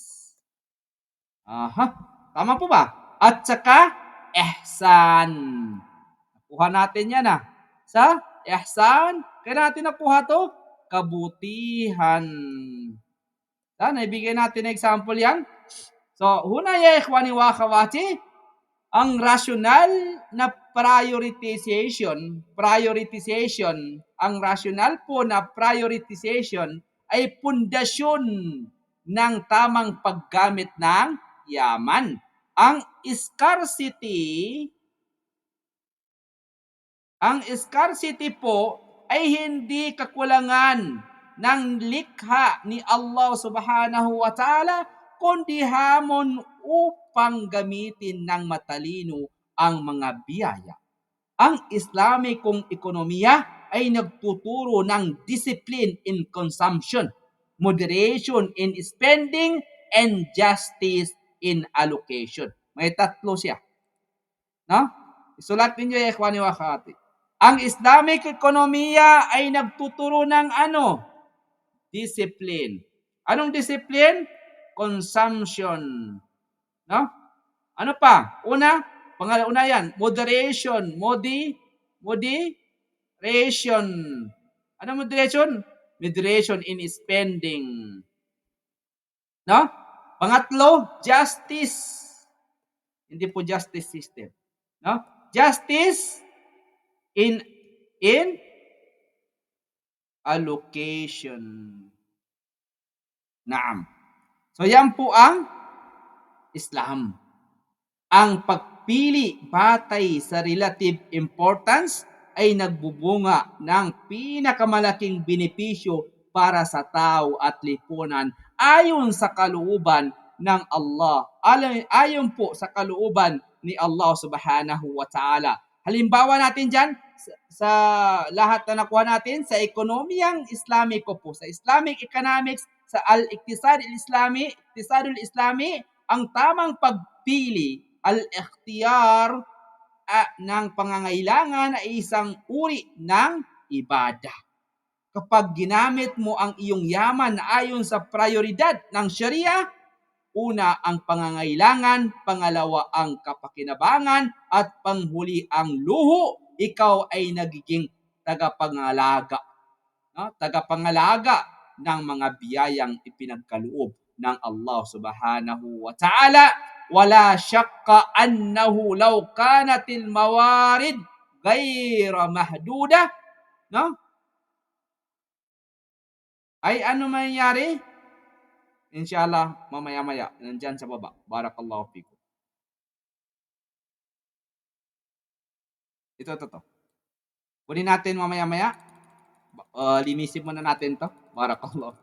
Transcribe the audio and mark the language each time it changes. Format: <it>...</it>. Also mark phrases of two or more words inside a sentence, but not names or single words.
<tl>Tama po ba? At saka, ihsan. Nakuha natin yan Sa ihsan, kaya natin nakuha to? Kabutihan. Naibigay natin na example yan. So,</tl> <ar>هنا يا إخواني وأخواتي,</ar> <tl>ang rational na prioritization, ang rational po na prioritization ay pundasyon ng tamang paggamit ng yaman. Ang scarcity po ay hindi kakulangan ng likha ni Allah</tl> <ar>سبحانه وتعالى,</ar> <tl>kundi hamon upang gamitin ng matalino ang mga biyaya. Ang Islamikong ekonomiya ay nagtuturo ng</tl> <en>discipline in consumption, moderation in spending, and justice in allocation.</en> <tl>May tatlo siya. No? Isulat ninyo yung</tl> <ar>إخواني وأخواتي.</ar> <tl>Ang Islamic ekonomiya ay nagtuturo ng discipline. Anong discipline? Consumption. No? Ano pa? Una yan, moderation. Moderation. Ano moderation?</tl> <en>Moderation in spending.</en> <tl>No? Pangatlo, justice. Hindi po</tl> <en>justice system.</en> <tl>No?</tl> <en>Justice in allocation. Naam.</en> <tl>So yan po ang Islam. Ang pagpili batay sa</tl> <en>relative importance</en> <tl>ay nagbubunga ng pinakamalaking benepisyo para sa tao at lipunan ayon sa kalooban ng Allah. Ayon po sa kalooban ni Allah</tl> <ar>سبحانه وتعالى.</ar> <tl>Halimbawa natin dyan, sa lahat na nakuha natin, sa ekonomiyang Islamiko po, sa</tl> <en>Islamic economics,</en> <tl>sa</tl> <ar>الاقتصاد الإسلامي,</ar> <tl>ang tamang pagpili, al-ikhtiyar ng pangangailangan ay isang uri ng ibada. Kapag ginamit mo ang iyong yaman ayon sa prioridad ng Sharia, una ang pangangailangan, pangalawa ang kapakinabangan, at panghuli ang luho, ikaw ay nagiging tagapangalaga. No? Tagapangalaga ng mga biyayang ipinagkaloob ng Allah</tl> <ar>سبحانه وتعالى. ولا شك أنه لو كانت الموارد غير محدودة,</ar> <tl>no? Ay ano mangyayari? Inshallah, mamaya-maya, nandyan sa baba.</tl> <ar>بارك الله فيكم. Ito.</ar> <tl>Kunin natin mamaya-maya. Linisin muna natin to.</tl> <ar>بارك الله فيكم.</ar>